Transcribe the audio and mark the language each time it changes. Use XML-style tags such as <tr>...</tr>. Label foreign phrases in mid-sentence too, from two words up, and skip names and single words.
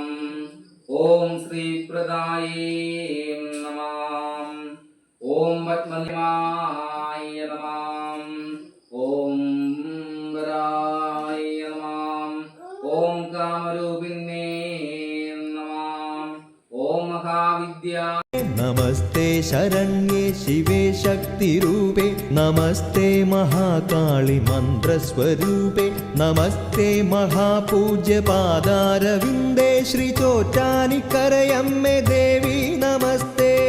<sa>ഓം ശ്രീപ്രദായേ നമഃ. ഓം പത്മനിവായ നമഃ. ഓം വരായ നമഃ. ഓം കാമരൂപിണ്യേ നമഃ. ഓം മഹാവിദ്യ. नमस्ते शरण्ये शिवे शक्तिरूपे नमस्ते महाकाळि मन्त्रस्वरूपे नमस्ते महापूज्य पादारविन्दे श्रीचोट्टानिकरयम्मे देवी नमस्ते.</sa>